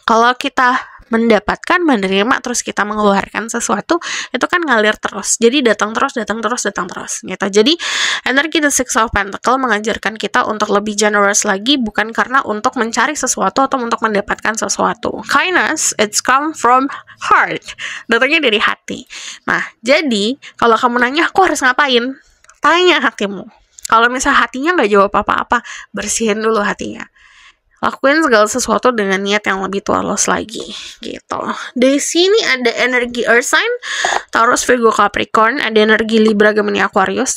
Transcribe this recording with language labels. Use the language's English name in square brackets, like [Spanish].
[Indonesian] Kalau kita mendapatkan, menerima, terus kita mengeluarkan sesuatu, itu kan ngalir terus. Jadi datang terus gitu. Jadi energi The Six of Pentacle mengajarkan kita untuk lebih generous lagi, bukan karena untuk mencari sesuatu atau untuk mendapatkan sesuatu. [English] Kindness, it's come from heart. [Indonesian] Datangnya dari hati. Nah, jadi kalau kamu nanya, aku harus ngapain? Tanya hatimu. Kalau misalnya hatinya nggak jawab apa-apa, bersihin dulu hatinya. Lakuin segala sesuatu dengan niat yang lebih tulus lagi gitu. Di sini ada energi Earth sign, Taurus, Virgo, Capricorn, ada energi Libra, Gemini, Aquarius.